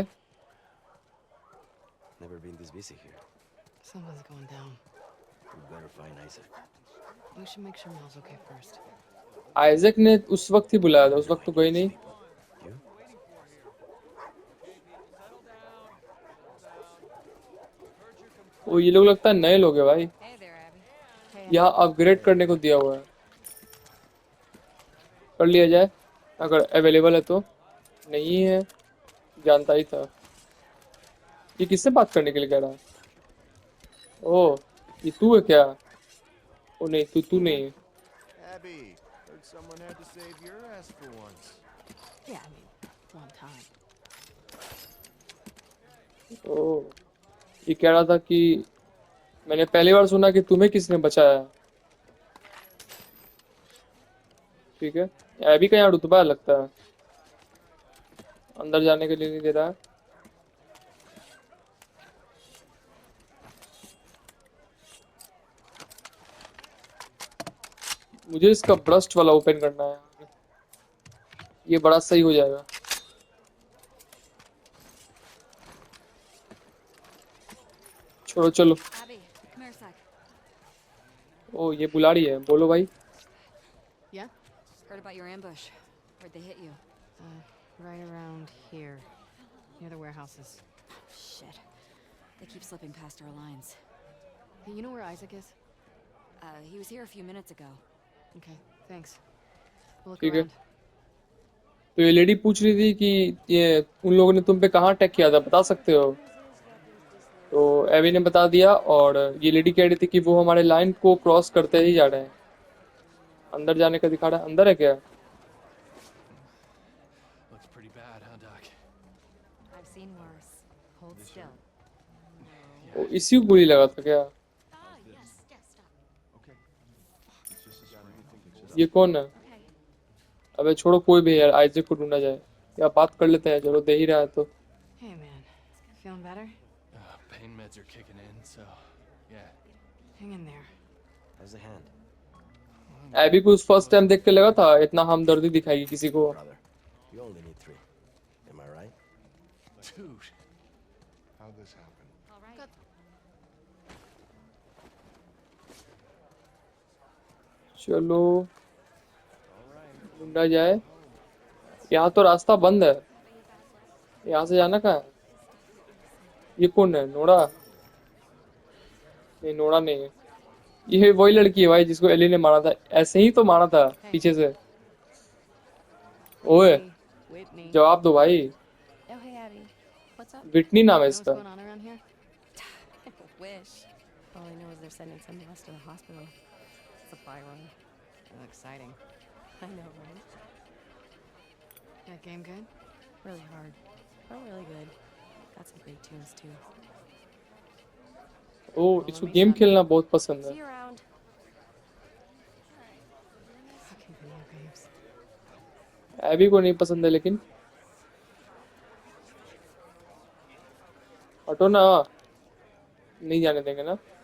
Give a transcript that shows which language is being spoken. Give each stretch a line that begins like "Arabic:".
English: Never been this busy here. Something's going down. We better find Isaac. We should make sure Mel's okay first.
Hindi: Isaac ने उस वक्त ही बुलाया था, उस वक्त तो गई नहीं।
English: You?
Hindi: ओ ये लोग लगता है नए लोग हैं भाई।
English: Hey there, Abby. Hey,
Hindi: यहाँ अपग्रेड करने को दिया हुआ है, कर लिया जाए अगर अवेलेबल है तो। नहीं है, जानता ही था। ये किससे बात करने के लिए कह रहा है? ओ ये तू है क्या? ओ नहीं, तू नहीं है।
English: Abby, heard someone had to save your ass for once. Yeah, I mean, one time.
Hindi: ओ ये कह रहा था कि मैंने पहली बार सुना कि तुम्हें किसने बचाया। ठीक है, अभी का यहाँ रुतबा है लगता है, अंदर जाने के लिए नहीं दे रहा है। मुझे इसका ब्रस्ट वाला ओपन करना है, ये बड़ा सही हो जाएगा। छोड़ो चलो।
English: Abby, come here a sec.
Hindi: ओ ये बुला रही है, बोलो भाई।
English: Yeah? Heard about your ambush. Where'd they hit you? Right around here. Near the warehouses. Shit. They keep slipping past our lines. Hey, you know where Isaac is? He was here a few minutes ago. Okay, thanks. We'll look
Hindi: ठीक है,
English: around.
Hindi: तो ये lady पूछ रही थी कि ये उन लोगों ने तुम पे कहाँ अटैक किया था, बता सकते हो? तो एवी ने बता दिया, और ये लेडी कह रही थी कि वो हमारे लाइन को क्रॉस करते ही जा रहे हैं। अंदर जाने का दिखा रहा है, अंदर है क्या?
English: Looks pretty bad, huh, Doc? I've seen worse. Hold still.
Hindi: वो इसी को गोली लगा था क्या? ये कौन है? अबे छोड़ो, कोई भी यार, आइजैक को ढूंढा जाए या बात कर लेते हैं, चलो दे ही रहा है तो।
English: Hey, man. Feeling better? Pain meds are kicking in, so yeah. Hang in there. How's the hand?
Hindi: AB को उस फर्स्ट टाइम देख के लगा था इतना हमदर्दी दिखाएगी किसी को।
English: Brother, you only need 3. Am I right? Dude. How'd this happen? All right.
Hindi: चलो ढूंढा जाए। यहाँ तो रास्ता बंद है, यहाँ से जाना कहाँ है? ये कौन है, नोरा? नहीं नोरा नहीं है, ये वही लड़की है भाई जिसको एली ने मारा था, ऐसे ही तो मारा था पीछे से। ओए
English: Whitney.
Hindi: जवाब दो भाई।
English: Oh, hey, Abby. What's up?
Hindi: Whitney नाम है
English: You know what's
Hindi: इसका।
English: going on around here? Wish. All I know is they're sending some of us to the hospital. Supply run. Oh, exciting. I know, right? That game good? Really hard, but really good. Got some great tunes too.
Hindi: ओ इसको game खेलना बहुत पसंद है।
English: See you around. Fucking video games.
Hindi: AB को नहीं पसंद है लेकिन। हटो ना, नहीं जाने देंगे ना।